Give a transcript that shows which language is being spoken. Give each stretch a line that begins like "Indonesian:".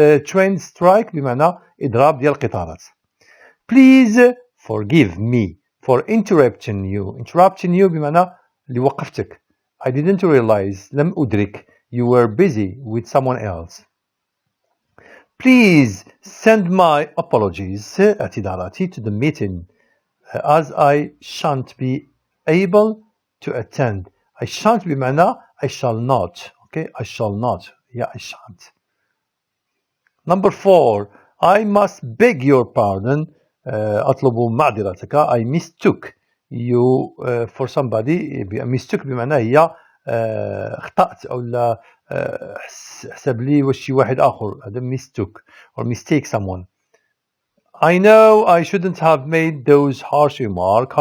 English: Train strike
Arabic: بمعنى إضراب ديال القطارات.
English: Please forgive me for interrupting you. Interrupting you
Arabic: بمعنى اللي وقفتك.
English: I didn't realize
Arabic: لم أدرك
English: you were busy with someone else. Please send my apologies اعتذاراتي to the meeting as I shan't be able to attend. I shan't بمعنى I shall not. Okay, I shall not. Yeah, I shan't. Number 4. I must beg your pardon.
Arabic: أطلب معذرتك.
English: I mistook you for somebody.
Arabic: mistook بمعنى هي اخطأت أو لا حسب لي واش شي واحد آخر.
English: هذا mistook or mistake someone. I know I shouldn't have made those harsh remarks.